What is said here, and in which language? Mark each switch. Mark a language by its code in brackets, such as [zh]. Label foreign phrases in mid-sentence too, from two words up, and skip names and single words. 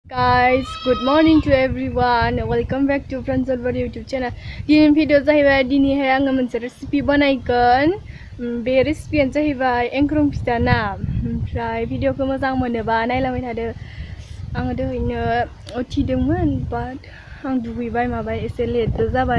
[en] Guys, good morning to everyone. Welcome back to Pranjol Boro YouTube channel. [brx] Din video जाहैबाय दिनैहाय आङो मोनसे रेसिपि बानायगोन. बे रेसिपियानो जाहैबाय एंख्रं फिथा ना. ओमफ्राय भिडिअखौ मोजां मोनोबा नायलांबाय थादो. आङो दहायनो उथिदोंमोन बाट आं दुगैबाय माबाय एसे लेट जाबाय.